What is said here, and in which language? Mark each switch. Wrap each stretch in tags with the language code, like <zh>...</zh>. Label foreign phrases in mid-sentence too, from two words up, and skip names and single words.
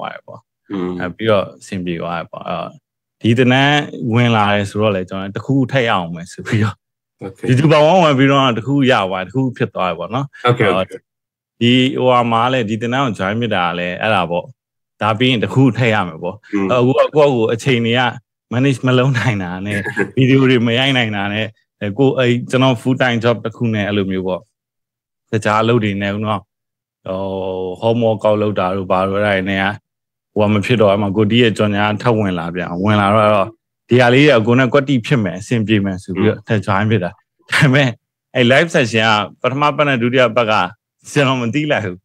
<my>သွားတယ်ပေါ့အဲ့ပြီးတော့အဆင်ပြေသွားတယ်ပေါ့ဒီတနန်းဝင်လာတယ်ဆိုတော့လေကျွန်တော်တခုထက်ရအောင်မယ်ဆိုပြီးတော့ YouTuber ဝင်ပြီးတော့တခုရသွားတခုဖြစ်သွားတယ်ပေါ့နော်ဒီဟိုမှာလည်းဒီတနန်းကို join မြစ်တာလည်းအဲ့ဒါပေါ့ဒါပြီးရင်တခုထက်ရမယ်ပေါ့အခုအချိန်တွေက manage မလုပ်နိုင်တာနဲ့ video တွေမရိုက်နိုင်တာနဲ့ကိုအဲ့ကျွန်တော်</my> <en>full time job</en> <my>တစ်ခုနဲ့အဲ့လိုမျိုးပေါ့တခြားအလုပ်တွေနဲ့ဦးနော် homework ကောက်လုပ်တာတို့ဘာလို့အဲ့ဒါနဲ့ဟိုမဖြစ်တော့အမှကိုဒီရဲ့ကြော်ညာထပ်ဝင်လာပြန်ဝင်လာတော့ဒီဟာလေးကအကိုနဲ့ကွက်တီဖြစ်မယ်အဆင်ပြေမယ်ဆိုပြီးတော့ထပ် join ဖြစ်တာဒါပေမဲ့အဲ့</my> <en>live session</en> <my>ကပထမပတ်နဲ့ဒုတိယပတ်ကကျွန်တော်မသိလိုက်ဘူး</my>